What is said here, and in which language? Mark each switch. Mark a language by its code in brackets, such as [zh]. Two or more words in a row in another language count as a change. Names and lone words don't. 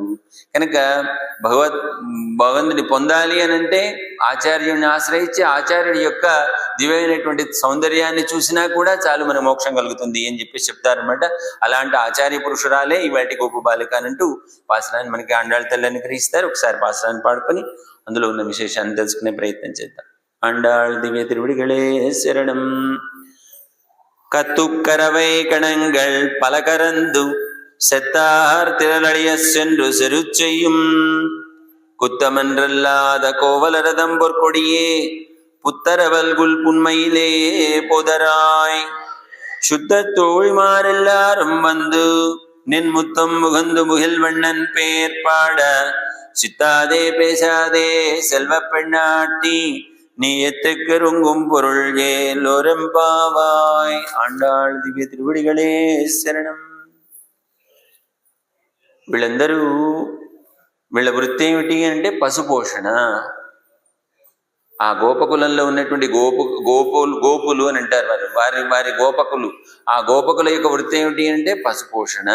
[te] కనుక భగవంతుని పొందాలి అని అంటే ఆచార్యుడిని ఆశ్రయించి ఆచార్యుడి యొక్క దివ్యమైనటువంటి సౌందర్యాన్ని చూసినా కూడా చాలు మన మోక్షం కలుగుతుంది అని చెప్పేసి చెప్తారనమాట. అలాంటి ఆచార్య పురుషురాలే ఇవాటి గోపు బాలిక అనంటూ పాసరాన్ని మనకి ఆండాళ్ళ తల్లిని గ్రహిస్తారు. ఒకసారి పాసరాన్ని పాడుకొని అందులో ఉన్న విశేషాన్ని తెలుసుకునే ప్రయత్నం చేద్దాం. ఆండాళ్ దివ్య తిరువిడిகளே శరణం. [ta] கத்துக்கரவை கணங்கள் பல கரந்து செத்தார் திரளழிய சென்று செரு செய்யும் குத்தமன்றல்லாத கோவலரதம் பொற்கொடியே புத்தரவல்குல் புன்மையிலே போதராய் சுத்த தோழிமாரெல்லாரும் வந்து நின் முத்தம் முகந்து முகில் வண்ணன் பேர் பாட சித்தாதே பேசாதே செல்வ பெண்ணாட்டி நீ எத்துக்கருங்கும் பொருள் ஏலோரெம்பாவாய். [te] ఆండాళ్ దివ్య తిరువడిகளே శరణం. వీళ్ళందరూ వీళ్ళ వృత్తి ఏమిటి అంటే పశుపోషణ. ఆ గోపకులంలో ఉన్నటువంటి గోపులు అని అంటారు వారి గోపకులు. ఆ గోపకుల యొక్క వృత్తి ఏమిటి అంటే పశుపోషణ.